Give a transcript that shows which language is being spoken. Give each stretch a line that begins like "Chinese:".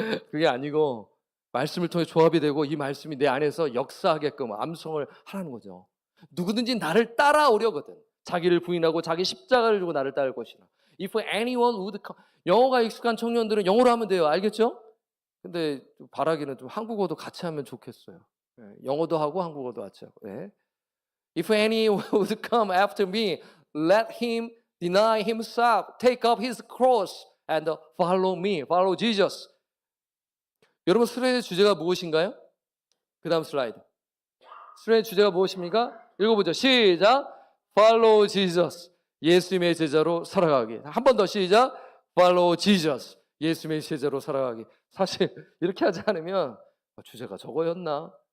Korean: 그게 아니고 말씀을 통해 조합이 되고 이 말씀이 내 안에서 역사하게끔 암송을 하라는 거죠. 누구든지 나를 따라오려거든 자기를 부인하고 자기 십자가를 지고 나를 따를 것이라.
English: If anyone would come.
Korean: 영어가 익숙한 청년들은 영어로 하면 돼요. 알겠죠? 근데 바라기는 좀 한국어도 같이 하면 좋겠어요. 영어도 하고 한국어도 같이 하고.
English: If anyone would come after me, let him deny himself, take up his cross and follow me. Follow Jesus.
Korean: 여러분 수련의 주제가 무엇인가요? 그 다음 슬라이드. 수련의 주제가 무엇입니까? 읽어보죠. 시작.
English: Follow Jesus.
Korean: 예수님의 제자로 살아가기. 한 번 더 시작.
English: Follow Jesus.
Korean: 예수님의 제자로 살아가기. 사실 이렇게 하지 않으면 주제가 저거였나?